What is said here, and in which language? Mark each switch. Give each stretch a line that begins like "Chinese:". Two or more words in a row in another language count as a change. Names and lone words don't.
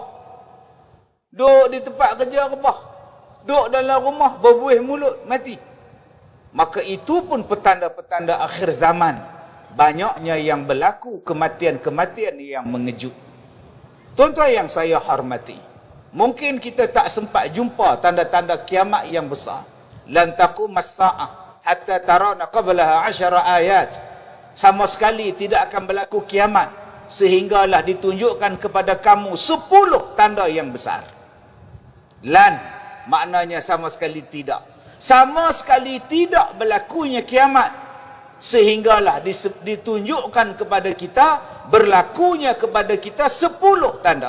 Malay: Duduk di tempat kerja rebah. Duduk dalam rumah berbuih mulut mati. Maka itu pun petanda-petanda akhir zaman. Banyaknya yang berlaku kematian-kematian yang mengejut. Tuan-tuan yang saya hormati, mungkin kita tak sempat jumpa tanda-tanda kiamat yang besar.
Arabic: لن تقوم الساعة حتى تروا قبلها 10 آيات.
Malay: Sama sekali tidak akan berlaku kiamat sehinggalah ditunjukkan kepada kamu 10 tanda yang besar. Lan maknanya sama sekali tidak. Sama sekali tidak berlakunya kiamat sehinggalah ditunjukkan kepada kita, berlakunya kepada kita 10 tanda.